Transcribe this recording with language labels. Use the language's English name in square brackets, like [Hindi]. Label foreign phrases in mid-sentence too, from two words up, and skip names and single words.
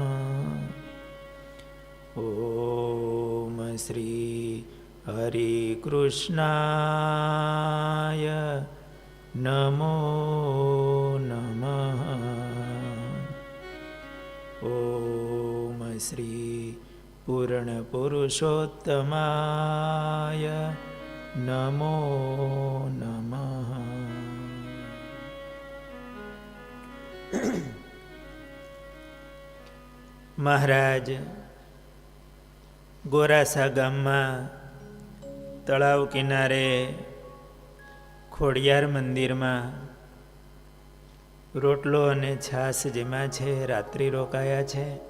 [Sanskrit] ॐ श्री हरिकृष्णाय नमो नमः। ॐ श्री पूर्णपुरुषोत्तमाय नमो नमः। [Gujarati] મહારાજ ગોરાસા ગામમાં તળાવ કિનારે ખોડિયાર મંદિરમાં રોટલો અને છાશ જેમાં છે રાત્રિ રોકાયા છે.